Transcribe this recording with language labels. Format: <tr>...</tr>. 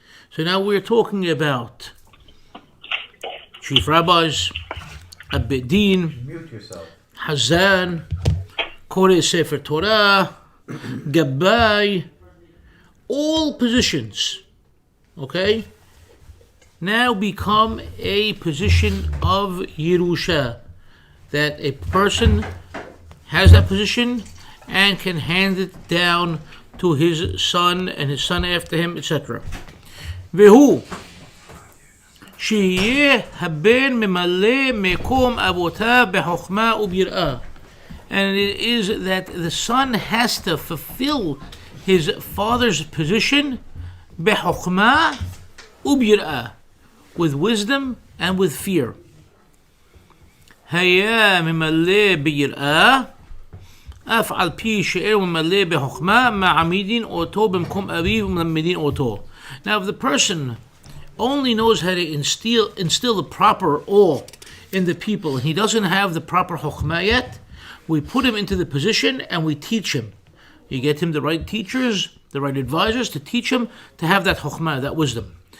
<en>So now we're talking about chief rabbis, Abedin, Hazan, Koreh Sefer Torah, Gabbai, all positions, okay, now become a position of Yerusha, that a person has that position and can hand it down to his son and his son after him, etc.</en> <he>והוא שיהיה הבן ממלא מקום אבותיו בחוכמה וביראה.</he> <en>And it is that the son has to fulfill his father's position</en> <he>בחוכמה וביראה,</he> <en>with wisdom and with fear.</en> <he>היה ממלא ביראה, אף על פי שאינו ממלא בחוכמה, מעמידין אותו במקום אביו ומלמדין אותו.</he> <en>Now, if the person only knows how to instill the proper awe in the people, and he doesn't have the proper chokhmah yet, we put him into the position and we teach him. You get him the right teachers, the right advisors to teach him to have that chokhmah, that wisdom.</en>